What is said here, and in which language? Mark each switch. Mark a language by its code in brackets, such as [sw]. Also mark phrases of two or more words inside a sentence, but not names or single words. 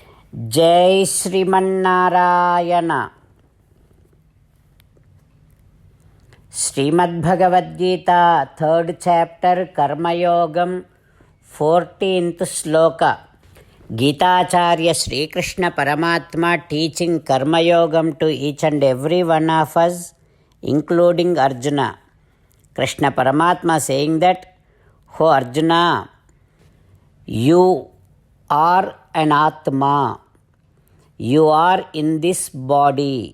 [sa] जय श्रीमन्नारायण। [en] श्रीमद्भगवद्गीता 3rd chapter कर्मयोगम 14th श्लोक। गीताचार्य श्रीकृष्ण परमात्मा teaching कर्मयोगम to each and every one of us, including Arjuna. Krishna Paramatma saying that, "Oh Arjuna, you are an Atma. You are in this body."